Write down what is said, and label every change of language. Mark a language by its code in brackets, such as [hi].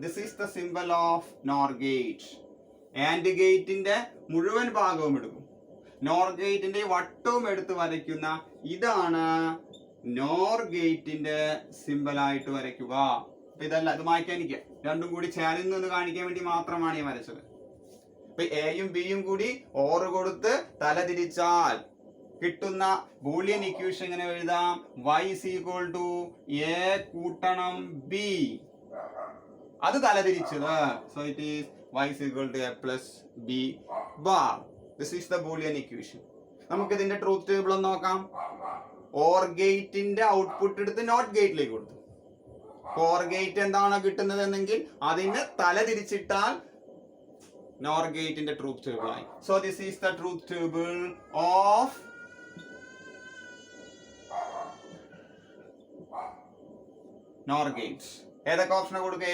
[en] This is the symbol of NOR gate. [ml] And ഗേറ്റിന്റെ മുഴുവൻ ഭാഗവും എടുക്കും, നോർ ഗേറ്റിന്റെ വട്ടവും എടുത്ത് വരയ്ക്കുന്ന ഇതാണ് നോർ ഗേറ്റിന്റെ സിമ്പൽ ആയിട്ട് വരയ്ക്കുക. ഇതല്ല, ഇത് മായ്ക്കാനിക്കുക. 2ഉം കൂടി ചേരുന്നു എന്ന് കാണിക്കാൻ വേണ്ടി മാത്രമാണ് ഞാൻ വരച്ചത്. അപ്പൊ എയും ബിയും കൂടി ഓർ കൊടുത്ത് തലതിരിച്ചാൽ കിട്ടുന്ന ബൂളിയൻ ഇക്വേഷൻ എങ്ങനെ എഴുതാം? [en] y is equal to a കൂട്ടണം b. [ml] അത് തലതിരിച്ചത്. [en] So it is y is equal to a plus b bar. This is the Boolean equation. [ml] നമുക്ക് ഇതിന്റെ ട്രൂത്ത് ടേബിൾ ഒന്ന് നോക്കാം. ഓർ ഗേറ്റിന്റെ ഔട്ട്പുട്ട് എടുത്ത് നോട്ട് ഗേറ്റിലേക്ക് കൊടുത്തു. ഓർ ഗേറ്റ് എന്താണ് കിട്ടുന്നത് എന്നെങ്കിൽ അതിന് തലതിരിച്ചിട്ടാൽ നോർ ഗേറ്റിന്റെ ട്രൂത്ത് ടേബിൾ ആയി. [en] So this is the truth table of NOR gate. [ml] ഏതൊക്കെ ഓപ്ഷനെ കൊടുക്കുക?